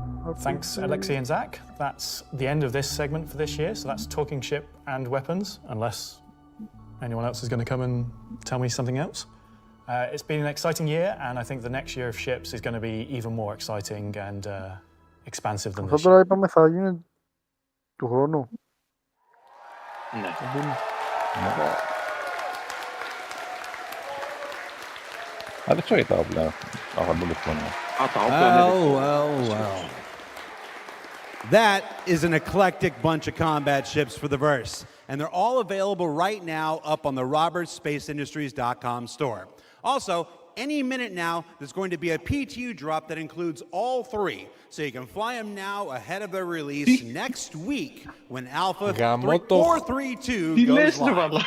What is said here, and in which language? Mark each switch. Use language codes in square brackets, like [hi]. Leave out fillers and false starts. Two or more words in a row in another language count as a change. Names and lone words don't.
[en] Thanks, Alexei and Zach. That's the end of this segment for this year. So that's talking ship and weapons, unless anyone else is going to come and tell me something else. It's been an exciting year, and I think the next year of ships is going to be even more exciting and expansive than this Τώρα year. [el] είπαμε θα γίνει του χρόνου. Ναι. Δεν ξέρω τα όπλα. [en] Well. That is an eclectic bunch of combat ships for the verse, and they're all available right now up on the robertsspaceindustries.com store. Also, any minute now, there's going to be a PTU drop that includes all three, so you can fly them now ahead of their release next week when Alpha 432 goes live.